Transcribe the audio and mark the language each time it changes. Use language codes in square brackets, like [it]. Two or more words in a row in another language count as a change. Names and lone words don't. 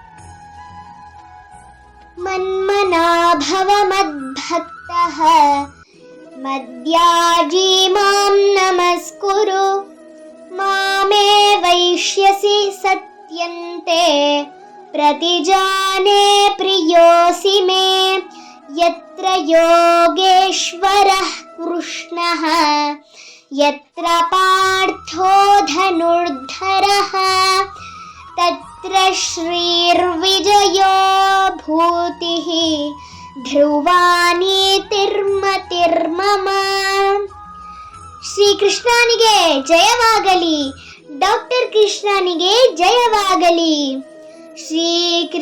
[sa] ಮನ್ಮನಾಭವ ಮದ್ಭಕ್ತಃ ಮದ್ಯಾಜಿ ಮಾಂ ನಮಸ್ಕುರು ಮಾಮೇ ವೈಷ್ಯಸಿ ಸತ್ಯಂತೆ ಪ್ರತಿಜಾನೇ ಪ್ರಿಯೋಸಿ ಮೇ ಯತ್ರ ಯೋಗೇಶ್ವರಃ ಕೃಷ್ಣಃ ಯತ್ರ ಪಾರ್ಥೋ ಧನುರ್ಧರಃ ತತ್ರ ಶ್ರೀರ್ವಿಜಯೋ ಭೂತಿಃ ಧ್ರುವ ನೀತಿರ್ಮತಿರ್ಮಮ. [kn] ಶ್ರೀಕೃಷ್ಣನಿಗೆ ಜಯವಾಗಲಿ, ಡಾಕ್ಟರ್ ಕೃಷ್ಣನಿಗೆ ಜಯವಾಗಲಿ.